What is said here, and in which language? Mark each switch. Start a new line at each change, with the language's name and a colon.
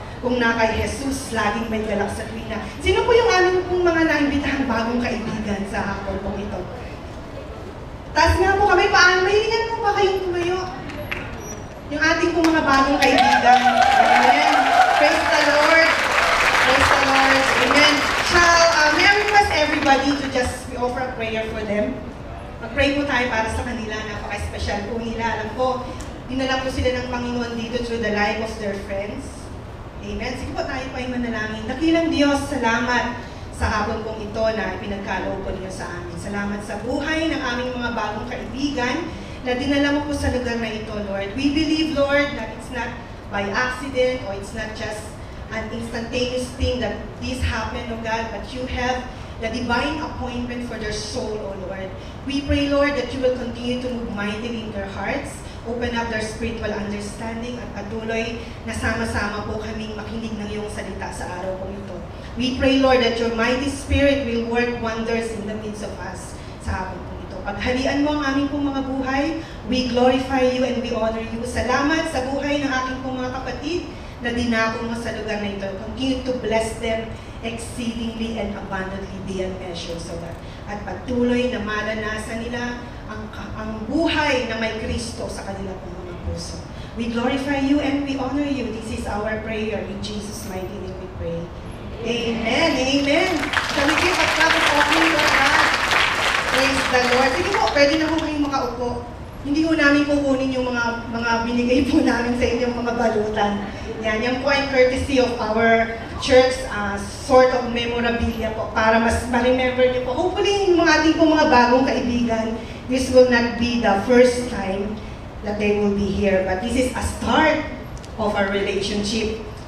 Filipino: Kung na kay Jesus, laging may galak sa tuwina. Sino po yung aming pong mga naimbitahan bagong kaibigan sa hapon pong ito? Taas nga po kami, mahilingan po ba kayong tumayo? Yung ating pong mga bagong kaibigan.
English: Amen. Praise the Lord. Praise the Lord. Amen. May I request everybody to just offer a prayer for them?
Filipino: Mag-pray po tayo para sa kanila. Napaka-special po nila. Alam ko, dinala po sila ng Panginoon dito
English: through the life of their friends.
Filipino: Amen. Sige po tayo pa yung manalangin. Dakilang Diyos, salamat sa hapon pong ito na ipinagkaloob po niyo sa amin. Salamat sa buhay ng aming mga bagong kaibigan na dinala mo po sa lugar na ito, Lord.
English: We believe, Lord, that it's not by accident or it's not just an instantaneous thing that this happened, oh God, but you have the divine appointment for their soul, oh Lord. We pray, Lord, that you will continue to move mightily in their hearts, open up their spiritual understanding,
Filipino: at patuloy na sama-sama po kaming makinig ng iyong salita sa araw po ito.
English: We pray, Lord, that your mighty Spirit will work wonders in the midst of us
Filipino: sa hapon po ito. Paghalian mo ang aming pong mga buhay,
English: we glorify you and we honor you.
Filipino: Salamat sa buhay ng aking pong mga kapatid na dinako mo sa lugar na ito.
English: Continue to bless them exceedingly and abundantly beyond measure, so that
Filipino: at patuloy na maranasan nila ang buhay na may Kristo sa kanila pong mga puso.
English: We glorify you and we honor you. This is our prayer. In Jesus' mighty name we pray. Amen. Amen. Shall we give a clap of offering to God? Praise the Lord.
Filipino: Sige po, pwede na po kayong makaupo. Hindi po namin kukunin yung mga binigay po namin sa inyong mga balutan. Yan po ay
English: courtesy of our church, sort of memorabilia
Filipino: po, para mas ma-remember niyo po.
English: Hopefully,
Filipino: yung mga ating po mga bagong kaibigan,
English: this will not be the first time that they will be here, but this is a start of our relationship.